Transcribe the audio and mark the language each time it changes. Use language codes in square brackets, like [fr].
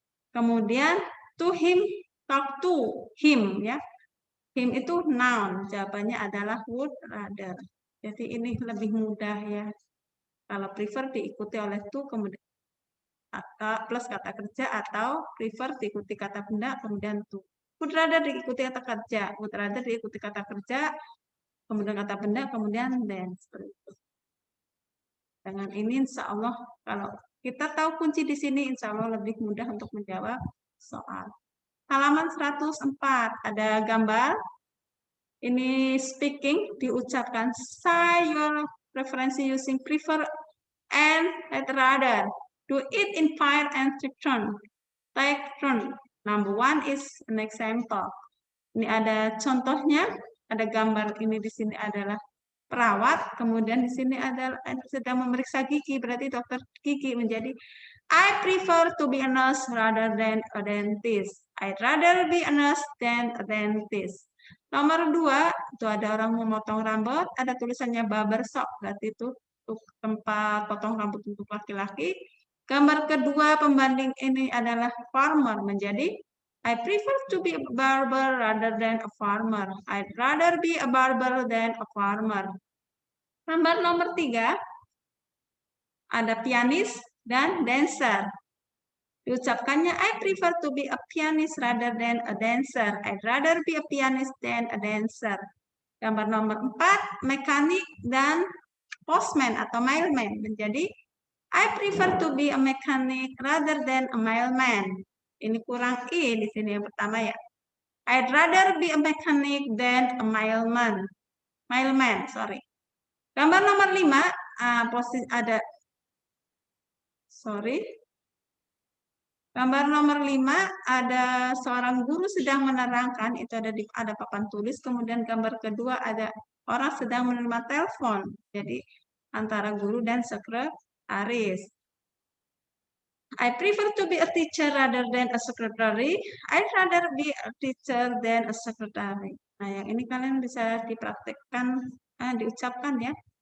[id] Kemudian [en] to him, talk to him [id] ya. Him itu noun, jawabannya adalah would rather. Jadi ini lebih mudah ya. Kalau prefer diikuti oleh to, kemudian plus kata kerja, atau prefer diikuti kata benda, kemudian to. Would rather diikuti kata kerja, would rather diikuti kata kerja, kemudian kata benda, kemudian then. Seperti itu. Dengan ini insya Allah, kalau kita tahu kunci di sini, insya Allah lebih mudah untuk menjawab soal. Halaman 104, ada gambar. Ini speaking diucapkan [en] say your preference using prefer and rather. Do it in fire and return. Take turn. Number 1 is an example. [id] Ini ada contohnya, ada gambar ini di sini adalah perawat, kemudian di sini adalah sedang memeriksa gigi, berarti dokter gigi menjadi [en] I prefer to be a nurse rather than a dentist. I'd rather be a nurse than a dentist. [id] Nomor 2, itu ada orang memotong rambut, ada tulisannya barber shop, berarti itu tempat potong rambut untuk laki-laki. Gambar kedua pembanding ini adalah [en] farmer, [id] menjadi [en] I prefer to be a barber rather than a farmer. I'd rather be a barber than a farmer. [id] Gambar nomor 3, ada pianis dan [en] dancer. [id] Diucapkannya [en] I prefer to be a pianist rather than a dancer. I'd rather be a pianist than a dancer. [id] Gambar nomor 4, mekanik dan postman atau mailman. Menjadi [en] I prefer to be a mechanic rather than a mailman. [id] Ini kurang I di sini yang pertama ya. [en] I'd rather be a mechanic than a mailman. Mailman, sorry. [id] Gambar nomor 5, posisi ada Gambar nomor 5 ada seorang guru sedang menerangkan, itu ada papan tulis, kemudian gambar kedua ada orang sedang menerima telepon. Jadi antara guru dan sekretaris. [en] I prefer to be a teacher rather than a secretary. I'd rather be a teacher than a secretary. [id] Nah, yang ini kalian bisa dipraktekkan, diucapkan ya.